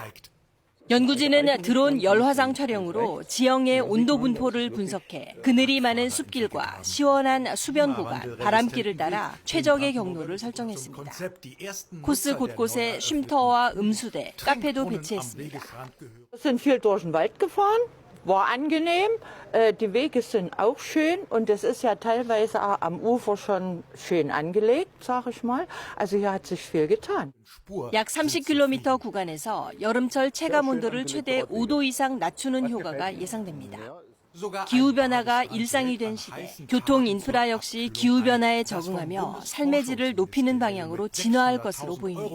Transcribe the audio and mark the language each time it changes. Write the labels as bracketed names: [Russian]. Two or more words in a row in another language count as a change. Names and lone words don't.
[Korean] 연구진은 드론 열화상 촬영으로 지형의 온도 분포를 분석해 그늘이 많은 숲길과 시원한 수변 구간, 바람길을 따라 최적의 경로를 설정했습니다. 코스 곳곳에 쉼터와 음수대, 카페도 배치했습니다. [German] sind viel durch den Wald gefahren, war angenehm. Die Wege sind auch schön und es ist ja teilweise am Ufer schon schön angelegt, sage ich mal. Also hier hat sich viel getan. [Korean] 약 30km 구간에서 여름철 체감 온도를 최대 5도 이상 낮추는 효과가 예상됩니다. 기후변화가 일상이 된 시대, 교통 인프라 역시 기후변화에 적응하며 삶의 질을 높이는 방향으로 진화할 것으로 보입니다.